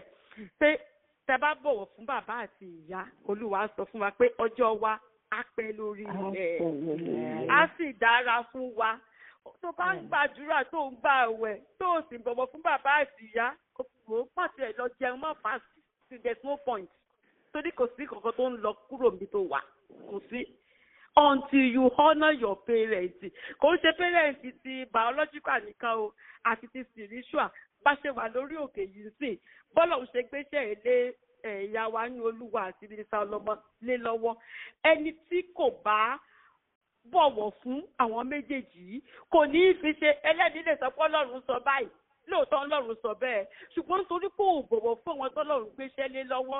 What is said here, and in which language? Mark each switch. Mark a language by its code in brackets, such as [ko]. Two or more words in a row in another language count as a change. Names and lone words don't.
[yo] Pé tẹ́ bá bọ̀wọ̀ fún bàbá àti ìyá, Olúwa sọ fún wa pé ọjọ́ wa á pẹ́ lórí ilẹ̀, á sì dára fún wa. Tó bá ń gbàdúrà tó ń gbà àwẹ̀ tó sì bọ̀wọ̀ fún bàbá àti ìyá, ó pàṣẹ ẹ̀ lọ jẹun má fàásì, [en] there's no point. [yo] Torí kò sí kankan tó ń lọ kúrò níbi tó wà, kò sí. [en] Until you honour your parents. [yo] Kò ń ṣe parents ti biological nìkan o, àti ti spiritual. Bá ṣe wà lórí òkè yìí sí, bọ́lá ò ṣe gbéṣẹ́ ilé ìyá wa ní Olúwa àti Mínísítà ọlọ́mọ lé lọ́wọ́. Ẹni tí kò bá bọ̀wọ̀ fún àwọn méjèèjì yìí kò ní í fi ṣe ẹlẹ́ni lè sọ pé Ọlọ́run sọ báyìí, lóòótọ́ Ọlọ́run sọ bẹ́ẹ̀, ṣùgbọ́n nítorí pé ò bọ̀wọ̀ fún àwọn tọ́lọ́run gbéṣẹ́ lé lọ́wọ́.